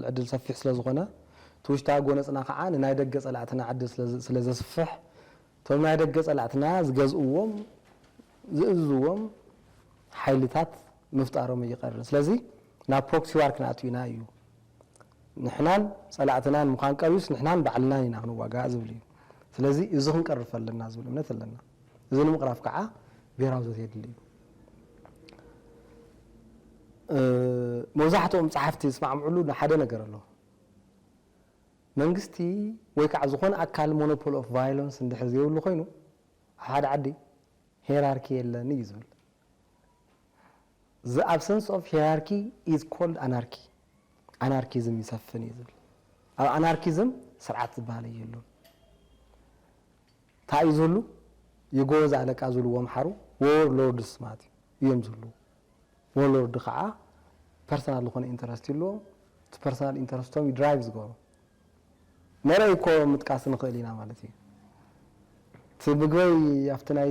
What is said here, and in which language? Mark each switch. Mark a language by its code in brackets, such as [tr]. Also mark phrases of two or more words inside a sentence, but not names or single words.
[ti] ዕድል ሰፊሕ ስለ ዝኾነ ትውሽጢ ኣብ ጎነፅና ከዓ ንናይ ደገ ጸላእትና ዕድል ስለ ዘስፍሕ ቶም ናይ ደገ ጸላእትና ዝገዝእዎም ዝእዝዎም ሓይልታት ምፍጣሮም ይቀርብ ስለዚ ናብ ፕሮክሲ ዋር ክንኣትው ኢና እዩ ንሕናን ጸላእትናን ምዃን ቀቢስ ንሕናን ባዕልናን ኢና ክንዋጋእ ዝብል እዩ ስለዚ እዚ ክንቀርፍ ኣለና ዝብል እምነት ኣለና እዚ ንምቕራፍ ከዓ ብሄራዊ ዘተ የድሊ እዩ መብዛሕትኦም ጸሓፍቲ ዝስማዕምዕሉ ሓደ ነገር ኣሎ መንግስቲ ወይ ከዓ ዝኾነ ኣካል [en] monopoly of violence [ti] እንድሕር ዘይብሉ ኮይኑ ሓደ ዓዲ ሄራርኪ የለን እዩ ዝብል [en] the absence of hierarchy is called anarchy anarchism [ti] ይሰፍን እዩ ዝብል ኣብ anarchism ስርዓት ዝበሃል የሉ እንታይ ዝብሉ የጎዛ አለቃ ዝብልዎም ሓሩ warlords ማለት እዮም ዝብሉ warlord ከዓ ፐርሰናል ዝኾነ ኢንተረስት ይለዎም እቲ ፐርሰናል ኢንተረስቶም ይድራይቭ ዝገብሩ መረይኮ ምጥቃስ ንኽእል ኢና ማለት እዩ እቲ ምግበይ ኣብቲ ናይ